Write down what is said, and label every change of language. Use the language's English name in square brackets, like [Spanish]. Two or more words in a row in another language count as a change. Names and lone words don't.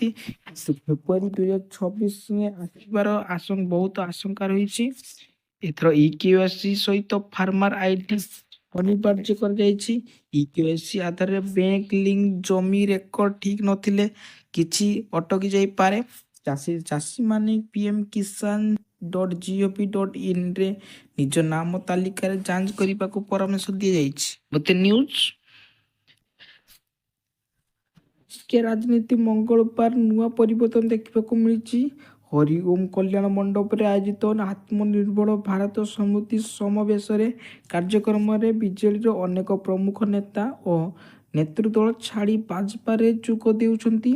[Odia] ଫେବୃଆରୀ 2026 ଆସିବାର ବହୁତ ଆଶଙ୍କା ରହିଛି। ଏଥର EKYC ସହିତ ଫାର୍ମର ID ଅନିବାର୍ଯ୍ୟ କରାଯାଇଛି। EKYC ଆଧାରରେ ବ୍ୟାଙ୍କ ଲିଙ୍କ, ଜମି ରେକର୍ଡ ଠିକ୍ ନଥିଲେ କିଛି ଅଟକି ଯାଇପାରେ। ଚାଷୀମାନେ pmkisan.gov.in ରେ ନିଜ ନାମ ତାଲିକାରେ ଯାଞ୍ଚ କରିବାକୁ ପରାମର୍ଶ ଦିଆଯାଇଛି। ନ୍ୟୁଜ୍, ରାଜନୀତି ମଙ୍ଗଳବାର ନୂଆ ପରିବର୍ତ୍ତନ ଦେଖିବାକୁ ମିଳିଛି। ହରିଓମ କଲ୍ୟାଣ ମଣ୍ଡପରେ ଆୟୋଜିତ ଆତ୍ମନିର୍ଭର ଭାରତ ସମିତି ସମାବେଶରେ କାର୍ଯ୍ୟକ୍ରମରେ ବିଜେଡିର ଅନେକ ପ୍ରମୁଖ ନେତା ଓ ନେତୃଦଳ ଛାଡ଼ି ଭାଜପାରେ ଯୋଗ ଦେଉଛନ୍ତି।